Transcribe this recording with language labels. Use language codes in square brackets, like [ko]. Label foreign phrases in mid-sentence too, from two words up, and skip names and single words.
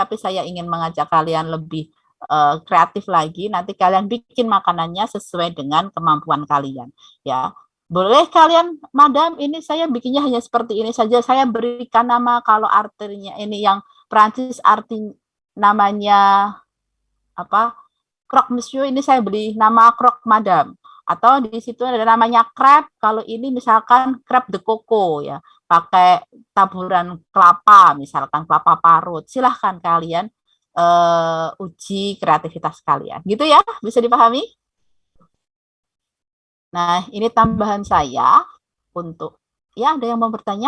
[id] Tapi saya ingin mengajak kalian lebih kreatif lagi. Nanti kalian bikin makanannya sesuai dengan kemampuan kalian ya. Boleh kalian, Madam, ini saya bikinnya hanya seperti ini saja. Saya berikan nama, kalau artinya ini yang Prancis arti namanya apa? [fr] Croque monsieur, [id] ini saya beli nama [fr] croque madame, [id] atau di situ ada namanya crepe. Kalau ini misalkan [fr] crepe de coco [id] ya, pakai taburan kelapa, misalkan kelapa parut. Silahkan kalian uji kreativitas kalian, gitu ya. Bisa dipahami? Nah, ini tambahan saya untuk ya, ada yang mau bertanya?